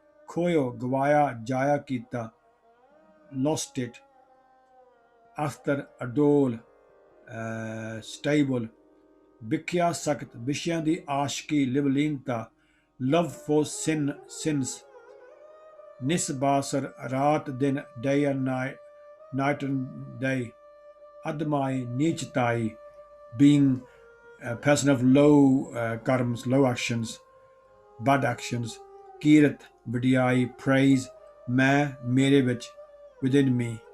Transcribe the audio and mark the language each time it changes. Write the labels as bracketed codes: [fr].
[pa] ਖੋਇਓ, ਗਵਾਇਆ, ਜਾਇਆ ਕੀਤਾ, [en] lost it. [pa] ਅਸਤਰ, ਅਡੋਲ, stable. ਵਿਖਿਆ ਸਖਤ, ਵਿਸ਼ਿਆਂ ਦੀ ਆਸ਼ਕੀ, ਲਿਵਲੀਨਤਾ, [en] love for sins. [pa] ਨਿਸਬਾਸਰ, ਰਾਤ ਦਿਨ, [en] day and night and day. ਅਦਮਾਈ, ਨੀਚਤਾਈ, being a person of low karmas, low actions, bad actions. [pa] ਕੀਰਤ, ਵਡਿਆਈ, praise, ਮੈਂ, ਮੇਰੇ ਵਿੱਚ, [en] within me.